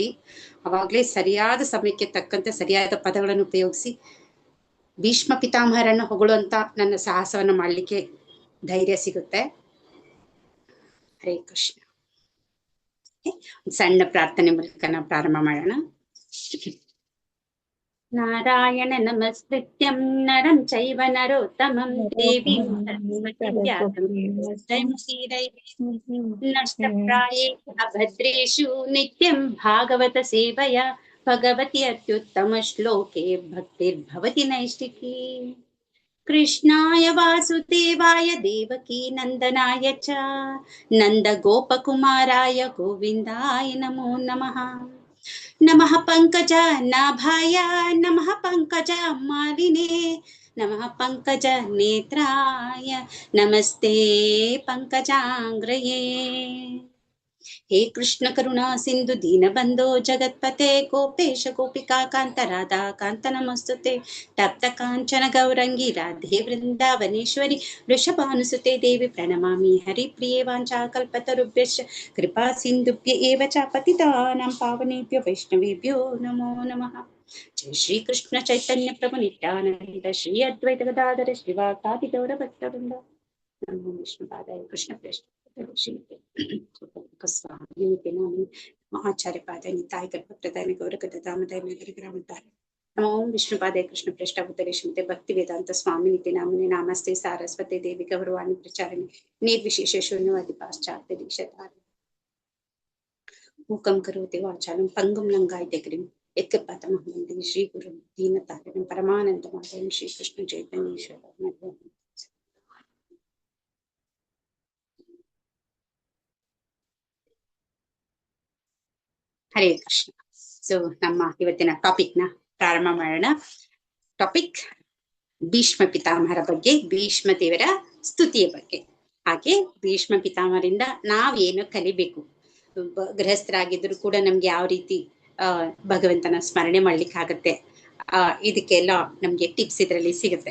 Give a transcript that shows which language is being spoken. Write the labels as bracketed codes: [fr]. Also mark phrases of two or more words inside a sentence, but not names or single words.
[kn] ಅವಾಗ್ಲೇ ಸರಿಯಾದ ಸಮಯಕ್ಕೆ ತಕ್ಕಂತೆ ಸರಿಯಾದ ಪದಗಳನ್ನು ಉಪಯೋಗಿಸಿ ಭೀಷ್ಮ ಪಿತಾಮಹರನ್ನ ಹೊಗಳುವಂತ ನನ್ನ ಸಾಹಸವನ್ನ ಮಾಡ್ಲಿಕ್ಕೆ ಧೈರ್ಯ ಸಿಗುತ್ತೆ. [sa] ಹರೇ ಕೃಷ್ಣ. [kn] ಸಣ್ಣ ಪ್ರಾರ್ಥನೆ ಮೂಲಕ ನಾವು ಪ್ರಾರಂಭ ಮಾಡೋಣ. [sa] ನಾರಾಯಣ ನಮಸ್ಕೃತ್ಯಂ ನರಂ ಚೈವ ನರೋತ್ತಮಂ ದೇವೀಂ ನಷ್ಟಪ್ರಾಯೇ ಅಭದ್ರೇಷು ನಿತ್ಯಂ ಭಾಗವತ ಸೇವಯ ಭಗವತಿ ಅತ್ಯುತ್ತಮ ಶ್ಲೋಕೆ ಭಕ್ತಿರ್ಭವತಿ ನೈಷ್ಠಿಕಿ. ಕೃಷ್ಣಾಯ ವಾಸುದೇವಾಯ ದೇವಕೀ ನಂದನಾಯ ಚ ನಂದ ಗೋಪಕುಮಾರಾಯ ಗೋವಿಂದಾಯ ನಮೋ ನಮಃ. ನಮಃ ಪಂಕಜ ನಾಭಾಯ ನಮಃ ಪಂಕಜ ಮಾಲಿನೇ ನಮಃ ಪಂಕಜ ನೇತ್ರಾಯ ನಮಸ್ತೆ ಪಂಕಜಾಂಗ್ರಯೇ. ಹೇ ಕೃಷ್ಣ ಕರುಣಾ ಸಿಂಧು ದೀನಬಂಧೋ ಜಗತ್ಪತೆ ಗೋಪೇಶ ಗೋಪಿಕಾ ಕಾಂತ ರಾಧಾ ಕಾಂತ ನಮಸ್ತುತೆ. ತಪ್ತ ಕಾಂಚನ ಗೌರಂಗಿ ರಾಧೆ ವೃಂದಾವನೇಶ್ವರಿ ವೃಷಭಾನುಸುತೆ ದೇವಿ ಪ್ರಣಮಾಮಿ. ಹರಿಪ್ರಿಯೇ ವಾಂಛಾಕಲ್ಪತರುಭ್ಯಶ್ಚ ಕೃಪಾ ಸಿಂಧುಭ್ಯ ಏವ ಚ ಪತಿತಾನಾಂ ಪಾವನೇಭ್ಯೋ ವೈಷ್ಣವೇಭ್ಯೋ ನಮೋ ನಮಃ. ಜೈ ಶ್ರೀ ಕೃಷ್ಣ ಚೈತನ್ಯ ಪ್ರಭು ನಿತ್ಯಾನಂದ ಶ್ರೀ ಅದ್ವೈತ ಗದಾಧರ ಶ್ರೀವಾಸಾದಿ ಗೌರ ಭಕ್ತವೃಂದ. ನಮೋ ವಿಷ್ಣುಪಾದಾಯ ಕೃಷ್ಣ ಪ್ರೇಷ್ಠ ಆಚಾರ್ಯ ಪಾದ ನಿತಾಯ ಕಲ್ಪಪ್ರದಾಯ ಗೌರಗದ ದಾಮದಾಯ ಗ್ರಾಮದಾಯ. ನಮೋ ವಿಷ್ಣುಪಾದಾಯ ಕೃಷ್ಣ ಪ್ರೇಷ್ಠ ಉತ್ತರೇ ಶ್ರೀಮತೆ ಭಕ್ತಿ ವೇದಾಂತ ಸ್ವಾಮಿ ನಿತ್ಯ ನಾಮನೆ ನಮಸ್ತೆ ಸಾರಸ್ವತಿ ದೇವಿ ಗೌರವಾಣಿ ಪ್ರಚಾರಣೆ ನಿರ್ವಿಶೇಷ ಶೂನ್ಯವಾದಿ ಪಾಶ್ಚಾತ್ಯ ದೀಕ್ಷಾಧಾರ. ಮೂಕಂ ಕರೋತಿ ವಾಚಾಲಂ ಪಂಗುಂ ಲಂಘಾಯತೆ ಗಿರಿಂ ಯತ್ಕೃಪಾತಮಹಂ ವಂದೇ ಶ್ರೀ ಗುರುಂ ದೀನತಾರಿಣಂ ಪರಮಾನಂದಮಾಧವಂ ಶ್ರೀ ಕೃಷ್ಣ ಚೈತನ್ಯೇಶ್ವರ. ಹರೇ ಕೃಷ್ಣ. [kn] ಸೊ ನಮ್ಮ ಇವತ್ತಿನ ಟಾಪಿಕ್ ನ ಪ್ರಾರಂಭ ಮಾಡೋಣ. ಟಾಪಿಕ್ ಭೀಷ್ಮ ಪಿತಾಮಹರ ಬಗ್ಗೆ, ಭೀಷ್ಮ ದೇವರ ಸ್ತುತಿಯ ಬಗ್ಗೆ, ಹಾಗೆ ಭೀಷ್ಮ ಪಿತಾಮಹರಿಂದ ನಾವೇನು ಕಲಿಬೇಕು, ಗೃಹಸ್ಥರಾಗಿದ್ರು ಕೂಡ ನಮ್ಗೆ ಯಾವ ರೀತಿ ಭಗವಂತನ ಸ್ಮರಣೆ ಮಾಡ್ಲಿಕ್ಕಾಗತ್ತೆ, ಇದಕ್ಕೆಲ್ಲ ನಮ್ಗೆ ಟಿಪ್ಸ್ ಇದರಲ್ಲಿ ಸಿಗುತ್ತೆ.